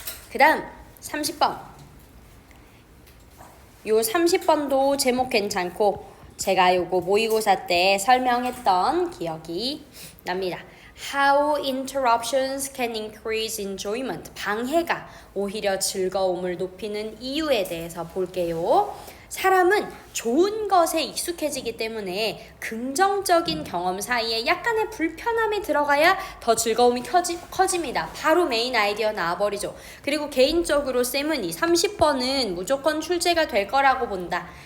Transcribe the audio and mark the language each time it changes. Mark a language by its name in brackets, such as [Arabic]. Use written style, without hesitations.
[Korean] 그 다음 30번. 요 30번도 제목 괜찮고 제가 요거 모의고사 때 설명했던 기억이 납니다. [English] How interruptions can increase enjoyment. [Korean] 방해가 오히려 즐거움을 높이는 이유에 대해서 볼게요. 사람은 좋은 것에 익숙해지기 때문에 긍정적인 경험 사이에 약간의 불편함이 들어가야 더 즐거움이 커집니다. 바로 메인 아이디어 나와버리죠. 그리고 개인적으로 쌤은 이 30번은 무조건 출제가 될 거라고 본다.